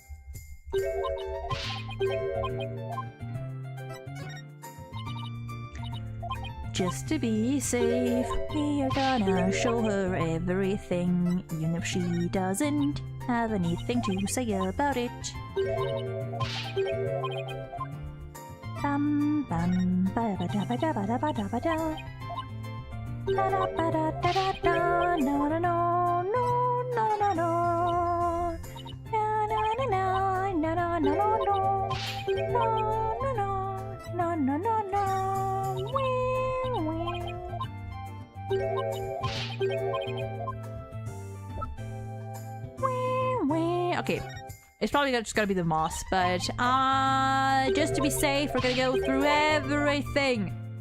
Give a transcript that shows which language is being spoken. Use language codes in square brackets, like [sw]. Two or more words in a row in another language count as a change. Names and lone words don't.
[en] Just to be safe, we are gonna show her everything, even if she doesn't have anything to say about it. Bam bam ba ba da ba da ba da ba da ba da. Da da ba da da da da. No no no no no no no. Na na na na na na no no. No no no no no no. Wee wee. Wee wee. Okay. It's probably just gotta be the moss, but just to be safe, we're gonna go through everything.